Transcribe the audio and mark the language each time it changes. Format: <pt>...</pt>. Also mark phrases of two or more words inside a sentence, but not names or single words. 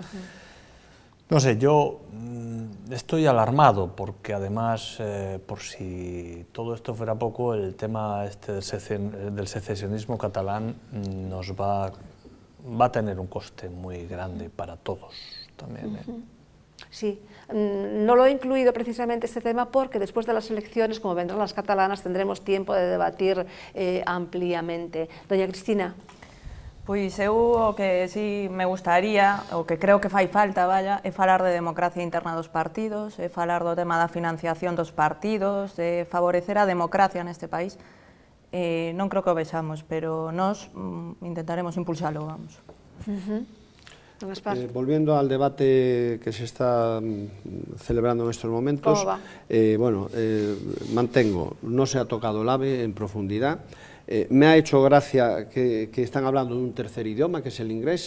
<es>No sé, yo estoy alarmado porque además, por si todo esto fuera poco, el tema del secesionismo catalán nos va a tener un coste muy grande para todos también, Sí, no lo he incluido precisamente este tema porque después de las elecciones, como vendrán las catalanas, tendremos tiempo de debatir ampliamente. Doña Cristina.</es> <gl>Pois eu o que sí me gustaría, o que creo que fai falta, é falar de democracia interna dos partidos, é falar do tema da financiación dos partidos, de favorecer a democracia neste país. Non creo que o vexamos, pero nós intentaremos impulsalo, vamos.</gl> <es>Volviendo al debate que se está celebrando en estos momentos, mantengo, no se ha tocado el AVE en profundidad. Me ha hecho gracia que están hablando de un tercer idioma, que es el inglés.</es>